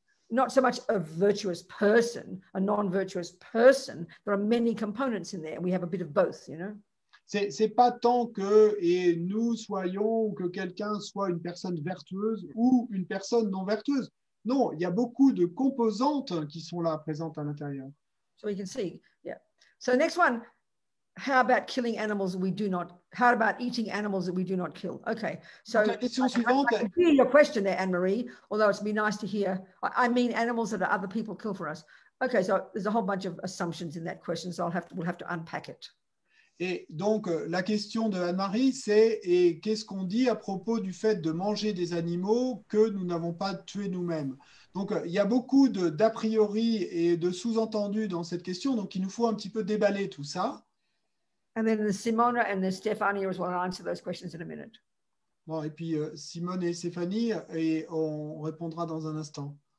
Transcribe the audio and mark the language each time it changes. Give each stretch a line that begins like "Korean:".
English: Not so much a virtuous person, a non-virtuous person. There are many components in there. We have a bit of both, you know.
French: C'est pas tant que nous soyons ou que quelqu'un soit une personne vertueuse ou une personne non vertueuse. Non, il y a beaucoup de composantes qui sont là présentes à l'intérieur.
English: So you can see, yeah. So the next one, how about killing animals that we do not? How about eating animals that we do not kill? Okay. So
French: la question suivante.
English: I hear your question there, Anne-Marie. Although it's be nice to hear. I mean animals that other people kill for us. Okay. So there's a whole bunch of assumptions in that question. So we'll have to unpack it.
French: Et donc, la question de Anne-Marie, c'est qu'est-ce qu'on dit à propos du fait de manger des animaux que nous n'avons pas tués nous-mêmes? Donc, il y a beaucoup d'a priori et de sous-entendus dans cette question, donc il nous faut un petit peu déballer tout ça.
English: And then Simona and Stefania as well answer those questions in a minute.
French: Bon, et puis Simone et Stéphanie, et on répondra dans un instant.